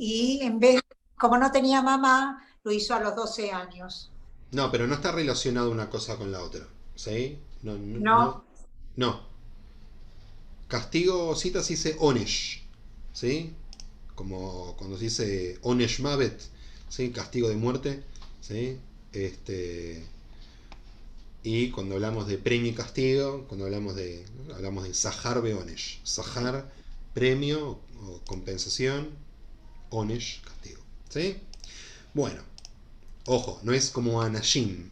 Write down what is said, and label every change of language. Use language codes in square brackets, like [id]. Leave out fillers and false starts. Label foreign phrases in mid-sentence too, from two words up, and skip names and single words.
[es] Y en vez, como no tenía mamá, lo hizo a los 12 años. No, pero no está relacionado una cosa con la otra, ¿sí? No. Castigo, cita se dice onesh, ¿sí? Como cuando se dice [he] עונש מוות, [es] ¿sí? Castigo de muerte, ¿sí? Y cuando hablamos de premio y castigo, cuando hablamos de [he] שכר ועונש. [es] Sahar, premio o compensación, Onesh, castigo. ¿Sí? Bueno, ojo, no es como Anashim.